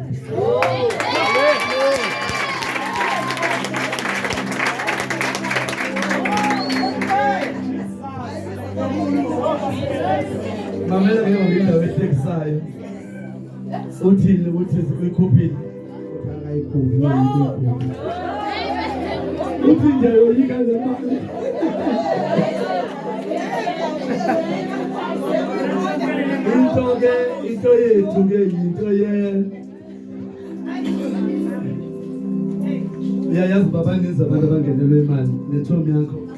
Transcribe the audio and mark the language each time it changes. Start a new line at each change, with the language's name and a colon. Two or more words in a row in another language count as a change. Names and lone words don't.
Xhosa: Mamela ke ngindawo ehlekisayo. Uthini ukuthi uyikhophile? Akayikhuphi. Uthi nje uyika le mali. Into yethu ke into yayazi babangiza abantu abangenelwe imali nethomi yakho.